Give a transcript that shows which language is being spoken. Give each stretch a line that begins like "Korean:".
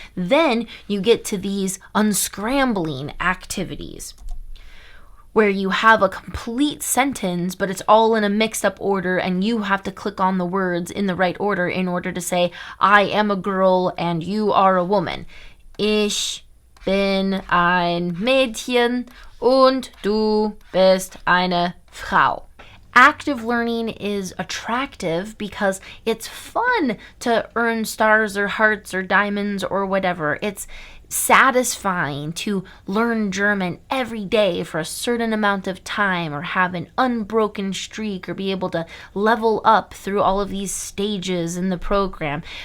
English: Then you get to these unscrambling activities, where you have a complete sentence, but it's all in a mixed up order, and you have to click on the words in the right order in order to say, I am a girl and you are a woman.
German: Ich bin ein Mädchen und du bist eine Frau.
English: Active learning is attractive because it's fun to earn stars or hearts or diamonds or whatever. It's satisfying to learn German every day for a certain amount of time, or have an unbroken streak, or be able to level up through all of these stages in the program.